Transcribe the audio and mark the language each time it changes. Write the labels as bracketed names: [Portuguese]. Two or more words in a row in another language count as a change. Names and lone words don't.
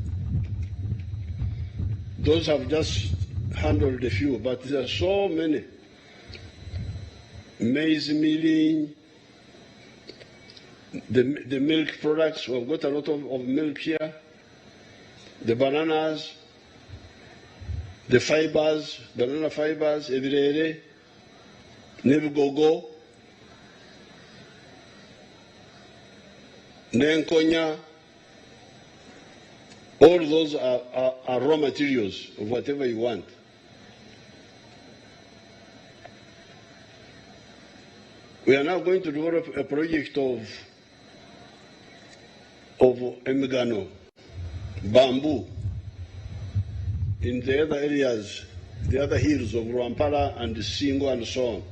[English] Those have just handled a few, but there are so many. Maize milling, the milk products, we've got a lot of milk here, the bananas, the fibers, banana fibers, [Nyankole] ebirere, nebigogo, nenkonya. [English] All those are raw materials of whatever you want. We are now going to develop a project of emigano, bamboo, in the other areas, the other hills of Rwampara and Singo and so on.